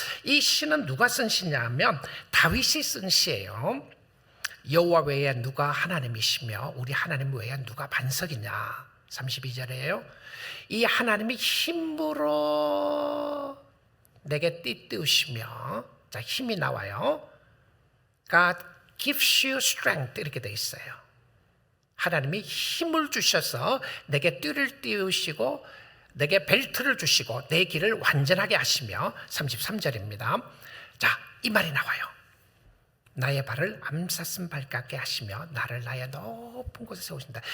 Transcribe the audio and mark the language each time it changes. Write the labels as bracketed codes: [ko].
[ko] 이 시는 누가 쓴 시냐면 다윗이 쓴 시예요. 여호와 외에 누가 하나님이시며 우리 하나님 외에 누가 반석이냐. 32절이에요. 이 하나님이 힘으로 내게 띠띠우시며, 자, 힘이 나와요. [en] God gives you strength [ko] 이렇게 돼 있어요. 하나님이 힘을 주셔서 내게 띠를 띄우시고 내게 벨트를 주시고 내 길을 완전하게 하시며, 33절입니다. 자, 이 말이 나와요. 나의 발을 암사슴 발 같게 하시며 나를 나의 높은 곳에 세우신다.